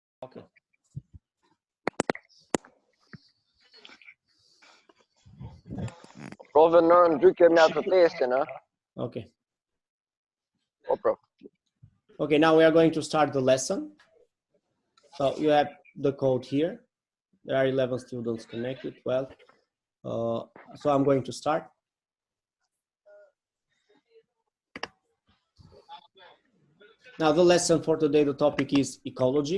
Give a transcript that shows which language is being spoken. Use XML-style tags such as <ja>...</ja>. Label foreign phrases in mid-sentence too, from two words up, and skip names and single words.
<sq>Okay. Provën në dy kemi atë testin, ha? Okay. Po, prof.</sq> <en>Okay, now we are going to start the lesson. So you have the code here. There are 11 students connected. Well, so I'm going to start. Now the lesson for today, the topic is ecology.</en>